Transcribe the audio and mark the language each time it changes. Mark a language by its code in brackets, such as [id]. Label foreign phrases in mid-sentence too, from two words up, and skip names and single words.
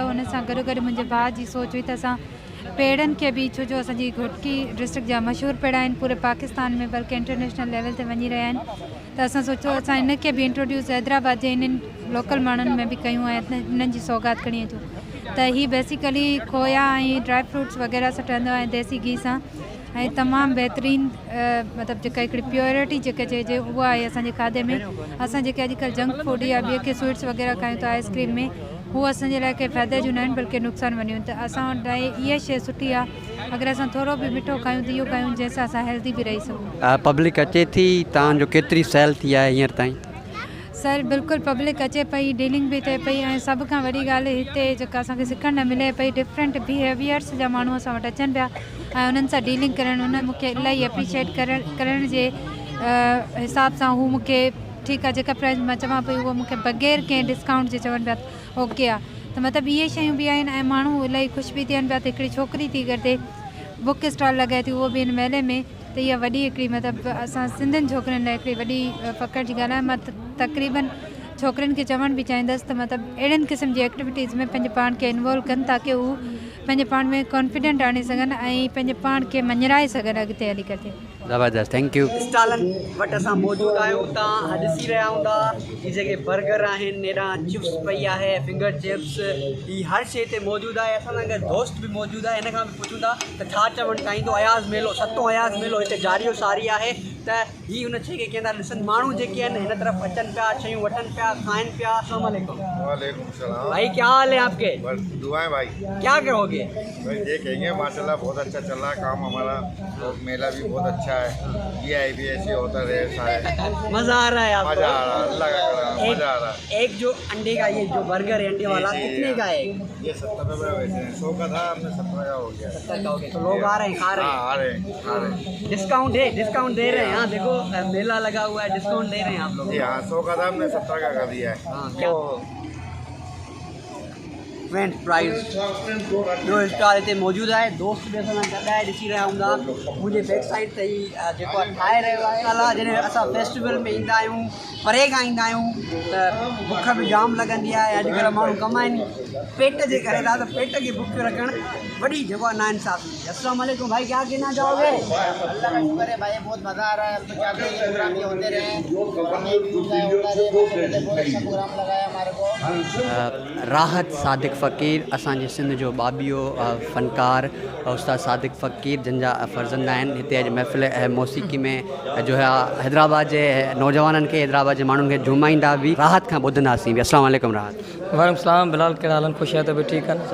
[sd] हुन सां गॾु गॾु मुंहिंजे भाउ जी सोच हुई त असां पेड़नि खे बि, छो जो असांजी घोटकी डिस्ट्रिक्ट जा मशहूरु पेड़ा आहिनि पूरे पाकिस्तान में, बल्कि [en] international level [sd] ते वञी रहिया आहिनि, त असां सोचो असां इनखे बि इंट्रोड्यूस हैदराबाद जे इन्हनि लोकल माण्हुनि में बि कयूं ऐं इन्हनि जी सौगात खणी अचूं। त हीअ बेसिकली खोया ऐं [en] dry fruits [sd] वग़ैरह सां ठहंदो आहे देसी घी सां, ऐं तमामु बहितरीनु मतिलबु जेका हिकिड़ी प्योरिटी जेके चइजे उहा आहे असांजे खाधे में। असां जेके अॼुकल्ह [en] junk food [sd] या ॿिए के स्वीट्स वग़ैरह खायूं था आइस्क्रीम में, हू असांजे लाइ कंहिं फ़ाइदे जूं न आहिनि बल्कि नुक़सानु वञूं। त असां वटि इहा शइ सुठी आहे, अगरि असां थोरो बि मिठो खायूं त इहो खायूं जंहिंसां असां हेल्दी बि रही सघूं। पब्लिक अचे थी, तव्हांजो केतिरी सेल थी आहे हींअर ताईं? सर बिल्कुल पब्लिक अचे पई, डीलिंग भी थे पई, ऐं सभ खां वॾी ॻाल्हि हिते जेका असांखे सिखण न मिले पई, [en] different behaviors [sd] जा माण्हू असां वटि अचनि पिया ऐं उन्हनि सां डीलिंग करणु, उन मूंखे इलाही एप्रिशिएट करण जे हिसाब सां हू मूंखे ठीकु आहे, जेका प्राइस मां चवां पई उहो मूंखे बग़ैर कंहिं डिस्काउंट जे चवनि पिया ओके आहे। त मतिलबु इहे शयूं बि आहिनि ऐं माण्हू इलाही ख़ुशि बि थियनि पिया। त हिकिड़ी छोकिरी थी करते बुक स्टॉल लॻाए थी, उहो बि हिन मेले में, त इहा वॾी हिकिड़ी मतिलबु असां सिंधियुनि छोकिरियुनि लाइ हिकिड़ी वॾी फ़ख़्र जी ॻाल्हि आहे। मां तक़रीबन छोकिरियुनि खे चवणु बि चाहींदसि त मतिलबु अहिड़नि क़िस्म जी एक्टिविटीज़ में पंहिंजे पाण खे इन्वॉल्व कनि ताकी हू पंहिंजे पाण में कॉन्फिडेंट आणे सघनि ऐं पंहिंजे पाण खे मञराए सघनि अॻिते हली करे। ज़बरदस्त, [en] thank you. [sd] स्टॉलनि वटि असां मौजूदु आहियूं, तव्हां ॾिसी रहिया हूंदा ही जेके बर्गर आहिनि, हेॾां चिप्स पई आहे, [en] finger chips, [sd] ही हर शइ हिते मौजूदु आहे। असां सां गॾु दोस्त बि मौजूदु आहे, हिन खां बि पुछूं था त छा चवणु चाहींदो। अयाज़ मेलो, सतों अयाज़ मेलो हिते जारियो सारी आहे, त ही हुन शइ खे कंदा ॾिसनि माण्हू जेके आहिनि हिन तरफ़ अचनि पिया, शयूं वठनि पिया, खाइनि पिया। [ar] السلام عليكم. وعليكم السلام [ur] بھائی، کیا حال ہے آپ کے? بس دعائیں بھائی. کیا کرو گے? بھائی یہ کہیں گے ماشاءاللہ بہت اچھا چل رہا ہے کام ہمارا، اور میلہ بھی بہت اچھا ہے، VIP ایسے ہوتا رہے ہے, مزہ آ رہا ہے آپ کو? مزہ آ رہا ہے، اللہ کا کرم، مزہ آ رہا ہے. ایک جو انڈے کا، یہ جو برگر ہے انڈے والا، کتنے کا ہے? یہ 70 روپے ویسے ہے، 100 کا تھا، ہم نے 70 کا ہو گیا. 70 کا ہو گیا، تو لوگ آ رہے ہیں، کھا رہے ہیں? ہاں، آ رہے ہیں. ڈسکاؤنٹ ہے، ڈسکاؤنٹ دے رہے ہیں۔ ہاں دیکھو میلہ لگا ہوا ہے، ڈسکاؤنٹ دے رہے ہیں آپ لوگ. جی ہاں، 100 کا تھا، ہم نے 70 کا کر دیا ہے. [sd] हाँ, क्या [en] French fries [sd] जो स्टॉल हिते मौजूदु आहे। दोस्त बि असां सां गॾु आहे, ॾिसी रहिया हूंदा मुंहिंजे [en] back side [sd] ते ई जेको आहे ठाहे रहियो आहे। अला जॾहिं असां फेस्टिवल में ईंदा आहियूं, परे खां ईंदा आहियूं त बुख बि जाम लॻंदी आहे। अॼुकल्ह माण्हू कमाइनि पेट जे करे था, त पेट खे बुख रखणु वॾी जेको आहे नाइंसाफ़ी। [ar] السلام عليكم [ur] بھائی، کیا کہنا چاہو گے? اللہ کا شکر ہے بھائی، بہت مزہ آ رہا ہے۔ اب تو چاہتے ہیں پروگرام یہ ہوتے رہے، بہت اچھا پروگرام لگایا ہمارے کو. [sd] राहत सादिक फ़कीर असांजे सिंध जो बाबियो फ़नकार उस्ताद सादिक फ़कीर जंहिंजा फ़र्ज़ंद आहिनि, हिते अॼु महफ़िल मौसीक़ी में जो आहे हैदराबाद जे नौजवाननि खे, हैदराबाद जे माण्हुनि खे झुमाईंदा बि, राहत खां ॿुधंदासीं बि। [ar] السلام عليكم راحت. وعليكم السلام [sd] बिलाल, कहिड़ा हाल आहिनि? ख़ुशि आहे त बि ठीकु आहिनि?